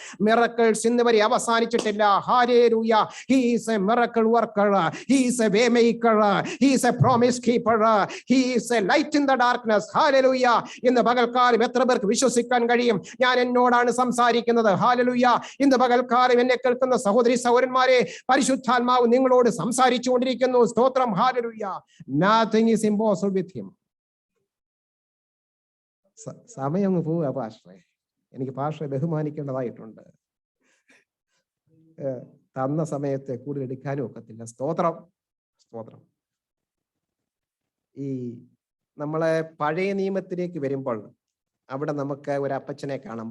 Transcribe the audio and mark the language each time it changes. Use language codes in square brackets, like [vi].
[ml] Miracles ഇന്ന് വരെ അവസാനിച്ചിട്ടില്ല. [en] Hallelujah. He is a miracle worker, he is a way maker, he is a promise keeper, he is a light in the darkness. Hallelujah. [ml] ഇന്ന് പകൽക്കാലം എത്ര പേർക്ക് വിശ്വസിക്കാൻ കഴിയും? ഞാൻ എന്നോടാണ് സംസാരിക്കുന്നത്. ഹല്ലേലൂയ. ഇന്ന് പകൽക്കാലം എന്നെ കേൾക്കുന്ന സഹോദരി സഹോദരന്മാരെ, പരിശുദ്ധാത്മാവ് നിങ്ങളോട് സംസാരിച്ചു കൊണ്ടിരിക്കുന്നു. സ്തോത്രം. Hallelujah. [en] Nothing is impossible with him. [ml] സമയം പോവുക പാസ്റ്ററെ. എനിക്ക് പാസ്റ്ററെ ബഹുമാനിക്കേണ്ടതായിട്ടുണ്ട്. തന്ന സമയത്തെ കൂടുതൽ എടുക്കാനും ഒക്കത്തില്ല. സ്തോത്രം, സ്തോത്രം. ഈ നമ്മളെ പഴയ നിയമത്തിലേക്ക് വരുമ്പോൾ അവിടെ നമുക്ക് ഒരു അപ്പച്ചനെ കാണാം.